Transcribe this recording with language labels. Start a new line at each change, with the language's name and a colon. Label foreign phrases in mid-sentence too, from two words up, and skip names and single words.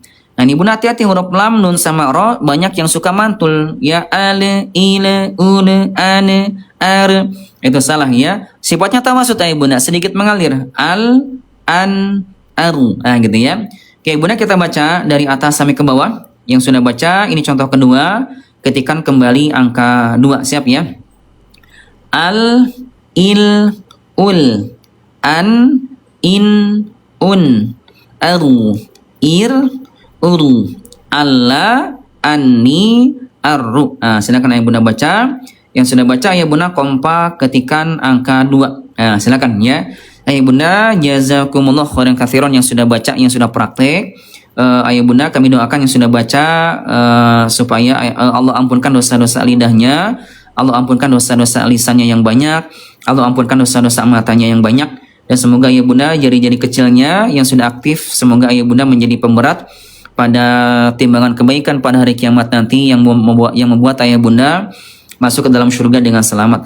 Indonesian: Nah, ini bunda hati-hati huruf lam, nun sama ro banyak yang suka mantul ya, ale, ile, ule, ane, ar. Itu salah ya. Sifatnya tawasut ayah bunda, sedikit mengalir.
Arabic: Al, an, aru. Gitu ya.
Indonesian: Oke bunda, kita baca dari atas sampai ke bawah. Yang sudah baca, ini contoh kedua. Ketikan kembali angka 2. Siap ya.
Arabic: Al, il, ul, an, in, un, aru, ir, uru, alla, anni, arru.
Indonesian: Silakan ayah bunda baca. Yang sudah baca ayah bunda kompak ketikan angka 2. Silakan ya. Ayah bunda
Arabic: جزاكم الله خيرا كثيرا
Indonesian: yang sudah baca, yang sudah praktek. Ayah bunda kami doakan yang sudah baca supaya Allah ampunkan dosa-dosa lidahnya, Allah ampunkan dosa-dosa lisannya yang banyak, Allah ampunkan dosa-dosa matanya yang banyak, dan semoga ayah bunda jari-jari kecilnya yang sudah aktif, semoga ayah bunda menjadi pemberat pada timbangan kebaikan pada hari kiamat nanti, yang membuat ayah bunda masuk ke dalam surga dengan selamat.